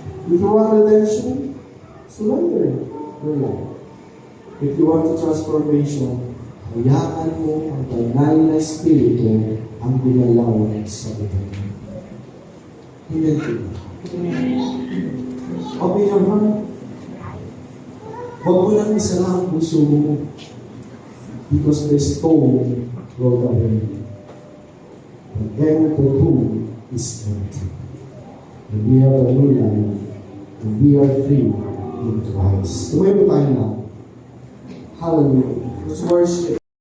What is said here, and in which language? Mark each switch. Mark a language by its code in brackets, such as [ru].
[en] If you want redemption, surrender your life. If you want transformation, [tl] hayaan mo ang banal na Espiritu ang gumalaw sa buhay mo. [en] Amen to you. Open your heart. [tl] Huwag mo lang isa lang ang puso mo. [en] Because the stone rolled away. And the tomb is empty. And we have a new life. And we are free in Christ. [tl] Tumayo po tayo na. [en] Hallelujah. Let's worship.